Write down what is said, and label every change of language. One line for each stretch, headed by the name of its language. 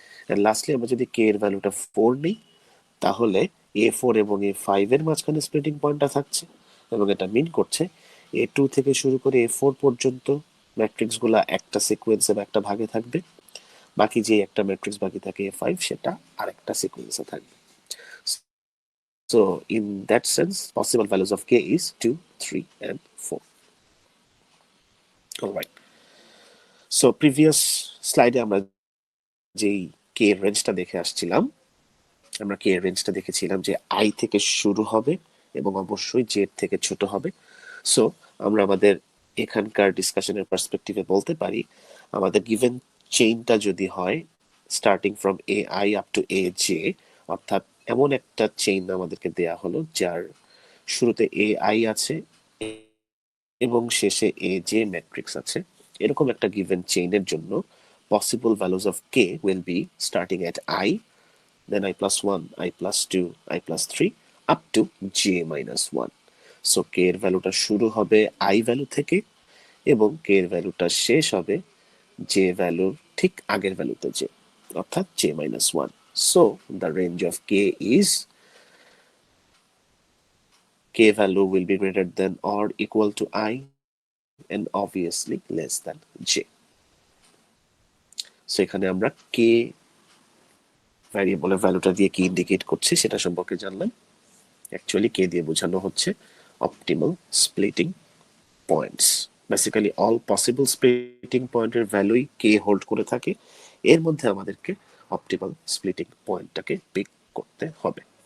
Bangla: And lastly আমরা যদি কে এর ভ্যালুটা 4 নিই, তাহলে A4 এবং A5 এর মাঝখানে স্প্লিটিং পয়েন্টটা থাকছে, এবং এটা মিন করছে A2 থেকে শুরু করে A4 পর্যন্ত ম্যাট্রিক্স গুলা একটা সিকোয়েন্সে বা একটা ভাগে থাকবে, বাকি যে একটা ম্যাট্রিক্স বাকি থাকে A5 সেটা আরেকটা সিকোয়েন্সে থাকবে।
English: So in that sense, possible values of k is 2, 3 and 4. All right. So previous slide
Bangla: আমরা যেই k রেঞ্জটা দেখে আসছিলাম, আমরা k রেঞ্জটা দেখেছিলাম যে i থেকে শুরু হবে এবং অবশ্যই j থেকে ছোট হবে। সো আমরা আমাদের এখানকার ডিসকাশনের পার্সপেক্টিভে বলতে পারি, আমাদের গিভেন চেইনটা যদি হয় starting from ai up to aj, অর্থাৎ এমন একটা চেইন আমাদেরকে দেয়া হলো যার শুরুতে ai আছে এবং শেষে aj ম্যাট্রিক্স আছে, এরকম একটা গিভেন চেইনের জন্য possible values of k will be starting at i,
English: then I plus 1, I plus 2, I plus 3, up to j minus 1.
Bangla: So k এর ভ্যালুটা শুরু হবে i ভ্যালু থেকে এবং k এর ভ্যালুটা শেষ হবে j ভ্যালুর ঠিক আগের ভ্যালুতে j, অর্থাৎ j minus 1.
English: So the range of k is k value will be greater than or equal to I and obviously less than j.
Bangla: So এখানে আমরা k ভ্যারিয়েবলের ভ্যালুটা দিয়ে কি ইন্ডিকেট করছি সেটা সম্পর্কে জানলাম। অ্যাকচুয়ালি কে দিয়ে বোঝানো হচ্ছে optimal splitting points. Basically all possible splitting পয়েন্টের ভ্যালুই কে হোল্ড করে থাকে, এর মধ্যে আমাদেরকে অপটিমাল স্প্লিটিং পয়েন্টটাকে পিক করতে হবে।